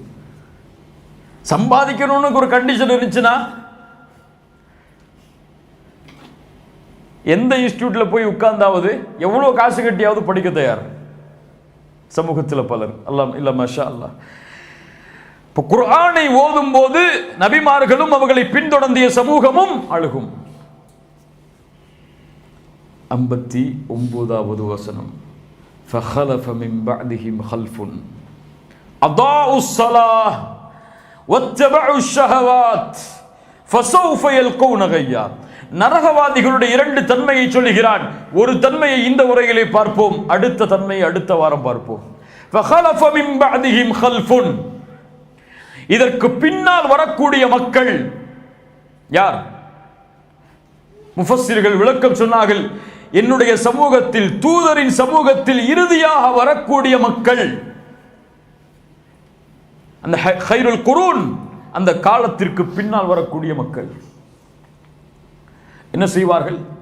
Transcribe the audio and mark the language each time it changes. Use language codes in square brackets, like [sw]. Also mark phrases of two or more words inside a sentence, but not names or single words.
[ta] சம்பாதிக்கணும்னு ஒரு கண்டிஷன் இருந்துச்சுன்னா எந்த இன்ஸ்டியூட்ல போய் உட்கார்ந்தாவது எவ்வளோ காசு கட்டியாவது படிக்க தயார் சமூகத்தில் பலர். அல்லாஹ் இல்ல [ar] ما شاء الله. [ta] இப்போ குர்ஆனை ஓதும் போது நபிமார்களும் அவர்களை பின்தொடர்ந்திய சமூகமும் அழுகும். 59வது வசனம், [ar] فخلف من بعدهم خلف أضاعوا الصلاة واتبعوا الشهوات فسوف يلقون غيا. [ta] நரகவாதிகளுடைய இரண்டு தன்மையை சொல்லுகிறான். ஒரு தன்மையை இந்த உரையிலே பார்ப்போம், அடுத்த தன்மையை அடுத்த வாரம் பார்ப்போம். [ar] فخلف من بعدهم خلف, [ta] இதற்கு பின்னால் வரக்கூடிய மக்கள் யார்? முஃபஸ்ஸிர்கள் விளக்கம் சொன்னார்கள், என்னுடைய சமூகத்தில், தூதரின் சமூகத்தில் இறுதியாக வரக்கூடிய மக்கள், அந்த [ar] خير القرون, [ta] அந்த காலத்திற்கு பின்னால் வரக்கூடிய மக்கள் என்ன செய்வார்கள்?